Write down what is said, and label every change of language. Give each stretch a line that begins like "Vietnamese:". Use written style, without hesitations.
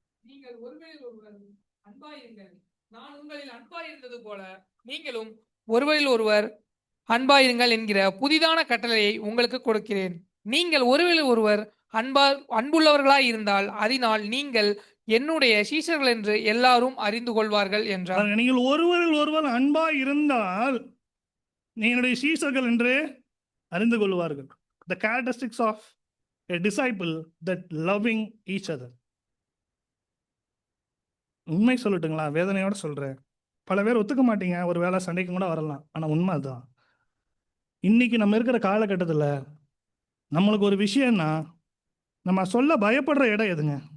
Tamil: நீங்கள் ஒருவரில் ஒருவர் அன்பாயிருங்கள், நான் உங்களில் அன்பாயிருந்தது போல நீங்களும் ஒருவரில் ஒருவர் அன்பாயிருங்கள் என்கிற புதிதான கட்டளையை உங்களுக்கு கொடுக்கிறேன். நீங்கள் ஒருவரில் ஒருவர் அன்புள்ளவர்களாய் இருந்தால் அதனால் நீங்கள் என்னுடைய சீஷர்கள் என்று எல்லாரும் அறிந்து கொள்வார்கள் என்றார். நீங்கள் ஒருவரில் ஒருவர் அன்பாய் இருந்தால் நீ என்னுடைய சீஷர்கள் என்று அறிந்து கொள்வார்கள்.
English: The characteristics of a disciple, that loving each other.
Tamil: உண்மை சொல்லட்டுங்களா, வேதனையோட சொல்றேன். பல பேர் ஒத்துக்க மாட்டீங்க, ஒரு வேளை சண்டைக்கு கூட வரலாம். ஆனா உண்மை அதுதான். இன்னைக்கு நம்ம இருக்கிற காலகட்டத்தில் நம்மளுக்கு ஒரு விஷயம்னா நம்ம சொல்ல பயப்படுற இடம் எதுங்க?